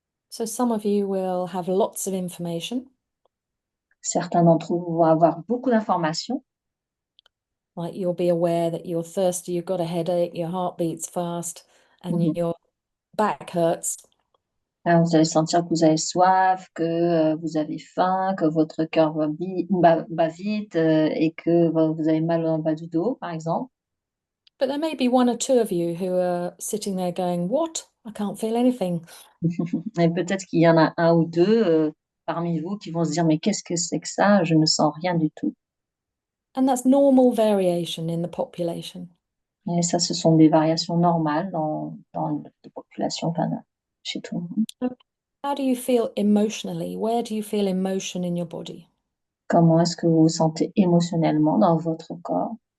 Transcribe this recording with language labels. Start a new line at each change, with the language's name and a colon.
English: So some of you will have lots of information,
French: Certains d'entre vous vont avoir beaucoup d'informations.
English: like you'll be aware that you're thirsty, you've got a headache, your heart beats fast, and Mhm. your back hurts.
French: Vous allez sentir que vous avez soif, que vous avez faim, que votre cœur bat vite et que vous avez mal en bas du dos, par exemple.
English: But there may be one or two of you who are sitting there going, "What? I can't feel anything."
French: Et peut-être qu'il y en a un ou deux parmi vous qui vont se dire, mais qu'est-ce que c'est que ça? Je ne sens rien du tout.
English: And that's normal variation in the population.
French: Et ça, ce sont des variations normales dans les populations, enfin, chez tout le monde.
English: So how do you feel emotionally? Where do you feel emotion in your body?
French: Comment est-ce que vous vous sentez émotionnellement dans votre corps?